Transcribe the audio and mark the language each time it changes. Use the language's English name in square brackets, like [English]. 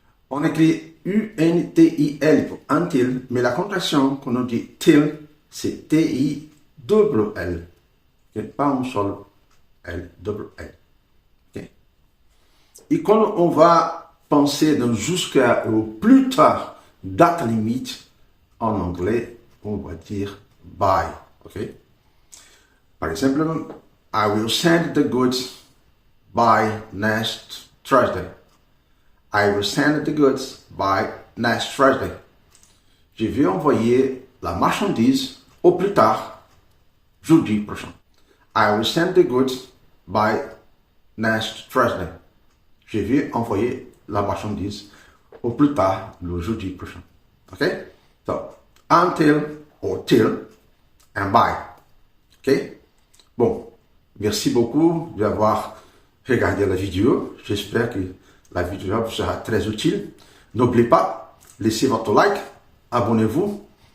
[French] On écrit U-N-T-I-L pour until, mais la contraction qu'on nous dit till, c'est T-I-L-L. Okay? Pas un seul L, double L. Okay? Et quand on va penser dans jusqu'à au plus tard, date limite, en anglais, on va dire by. Okay? Par exemple, [English] I will send the goods by next Thursday. I will send the goods by next Thursday. [French] Je vais envoyer la marchandise au plus tard, jeudi prochain. [English] I will send the goods by next Thursday. [French] Je vais envoyer la marchandise au plus tard le jeudi prochain. OK? [English] So, until or till and by. OK? [French] Bon, merci beaucoup d'avoir regardé la vidéo. J'espère que la vidéo vous sera très utile. N'oubliez pas, laissez votre like, abonnez-vous.